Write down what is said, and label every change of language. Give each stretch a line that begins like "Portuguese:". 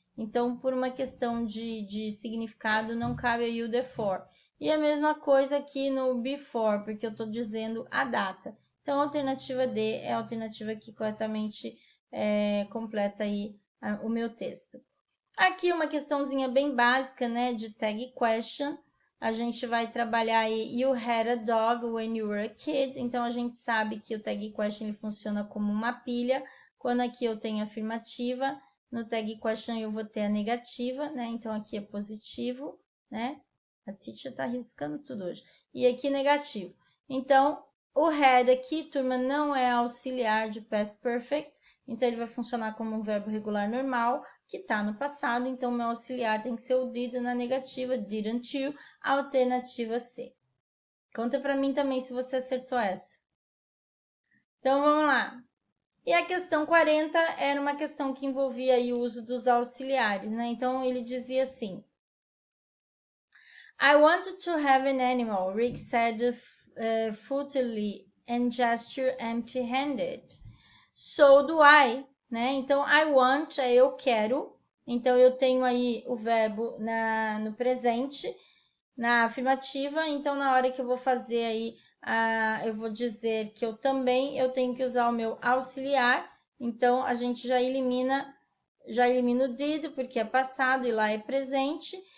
Portuguese: Então, por uma questão de significado, não cabe aí o therefore. E a mesma coisa aqui no before, porque eu estou dizendo a data. Então, a alternativa D é a alternativa que corretamente completa aí o meu texto. Aqui uma questãozinha bem básica, né, de tag question. A gente vai trabalhar aí,
English: you had a dog when you were a kid.
Portuguese: Então, a gente sabe que o tag question ele funciona como uma pilha. Quando aqui eu tenho afirmativa, no tag question eu vou ter a negativa, né? Então, aqui é positivo, né? A teacher tá riscando tudo hoje. E aqui negativo. Então, o had aqui, turma, não é auxiliar de past perfect. Então, ele vai funcionar como um verbo regular normal, que está no passado, então meu auxiliar tem que ser o did na negativa,
English: didn't you,
Portuguese: alternativa C. Conta para mim também se você acertou essa. Então, vamos lá. E a questão 40 era uma questão que envolvia aí o uso dos auxiliares, né? Então, ele dizia assim,
English: I wanted to have an animal, Rick said futilely and gestured empty-handed. So do I,
Portuguese: né? Então,
English: I want
Portuguese: é eu quero. Então, eu tenho aí o verbo no presente, na afirmativa. Então, na hora que eu vou fazer aí, eu vou dizer que eu tenho que usar o meu auxiliar. Então, a gente já elimina o did, porque é passado e lá é presente.